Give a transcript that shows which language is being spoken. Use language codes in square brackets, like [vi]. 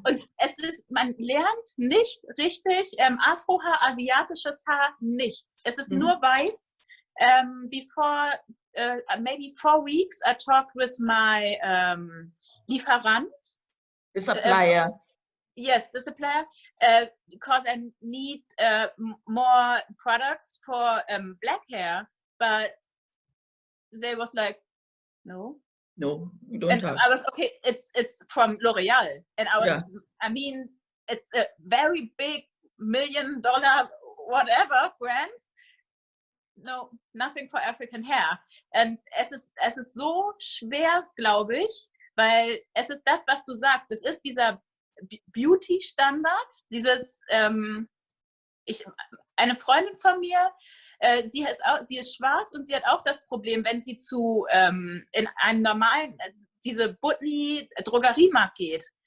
[de] Und man lernt nicht richtig Afrohaar, asiatisches Haar, nichts. Es ist nur weiß. [en] Before maybe 4 weeks, I talked with my Lieferant. The supplier. Yes, the supplier, because I need more products for black hair, but they was like, no, you don't have. I was okay. It's from L'Oreal, and I was, Yeah. I mean, it's a very big $1 million whatever brand. No, nothing for African hair. [de] Und es ist so schwer, glaube ich, weil es ist das, was du sagst. Es ist dieser Beauty-Standard, dieses, eine Freundin von mir sie ist schwarz und sie hat auch das Problem, wenn sie in einem normalen, diese Butni-Drogeriemarkt geht.